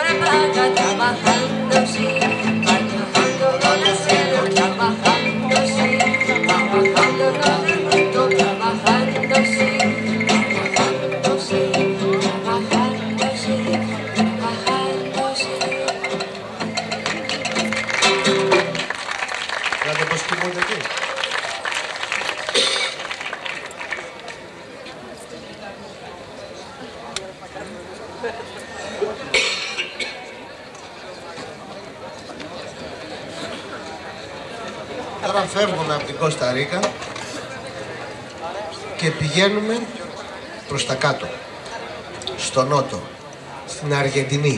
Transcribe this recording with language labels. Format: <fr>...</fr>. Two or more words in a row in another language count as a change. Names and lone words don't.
<es>paga, trabajando sí, trabajando con el cielo, trabajando sí, trabajando con el mundo, trabajando sí, trabajando sí, trabajando sí, trabajando sí.</es> <el>Κάτε πως κοιμούνται εκεί. Τώρα φεύγουμε από την Κώστα Ρίκα και πηγαίνουμε προς τα κάτω, στο νότο, στην Αργεντινή.</el>